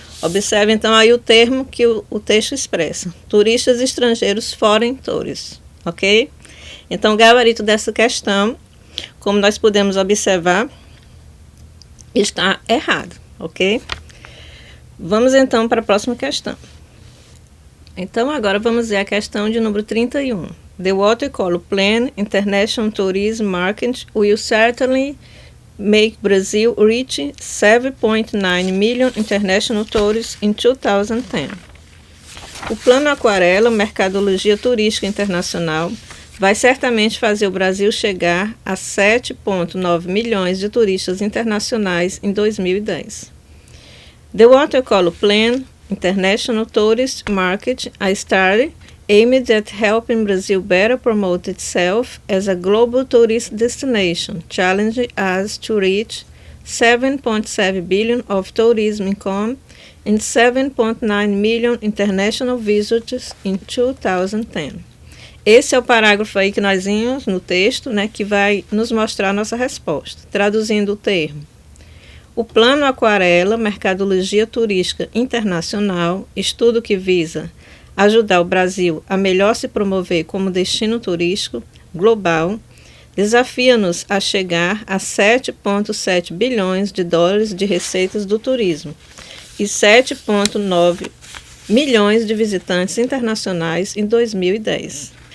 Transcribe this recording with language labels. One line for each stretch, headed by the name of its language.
Portuguese: Observe então aí o termo que o texto expressa: turistas estrangeiros,
English: foreign tourists,
Portuguese: ok? Então o gabarito dessa questão, como nós podemos observar, está errado, ok? Vamos então para a próxima questão. Então agora vamos ver a questão de número 31.
English: The Watercolor Plan International Tourism Market will certainly make Brazil reach 7.9 million international tourists in 2010.
Portuguese: O Plano Aquarela, Mercadologia Turística Internacional, vai certamente fazer o Brasil chegar a 7,9 milhões de turistas internacionais em 2010.
English: The Watercolor Plan International Tourist Market, a study aimed at helping Brazil better promote itself as a global tourist destination, challenging us to reach 7.7 billion of tourism income and 7.9 million international visitors in 2010.
Portuguese: Esse é o parágrafo aí que nós vimos no texto, né, que vai nos mostrar a nossa resposta. Traduzindo o termo: o Plano Aquarela, Mercadologia Turística Internacional, estudo que visa ajudar o Brasil a melhor se promover como destino turístico global, desafia-nos a chegar a 7,7 bilhões de dólares de receitas do turismo e 7,9 milhões de visitantes internacionais em 2010.